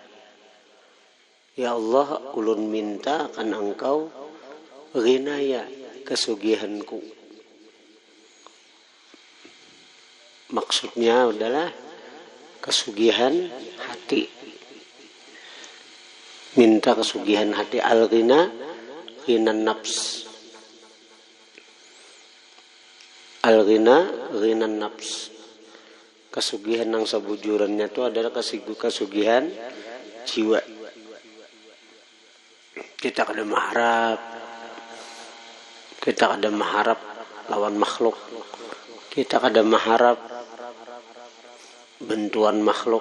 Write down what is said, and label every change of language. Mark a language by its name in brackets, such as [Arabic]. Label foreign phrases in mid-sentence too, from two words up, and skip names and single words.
[Arabic] يا الله, [Banjar] ulun minta akan engkau ghinaya, kesugihanku, Maksudnya adalah kesugihan hati. Minta kesugihan hati. [Arabic] الغنى، غنى النفس. الغنى، غنى النفس. [Banjar] Kesugihan yang sebujurannya itu adalah kesugihan jiwa. Kita kada mengharap lawan makhluk. Kita kada mengharap bantuan makhluk.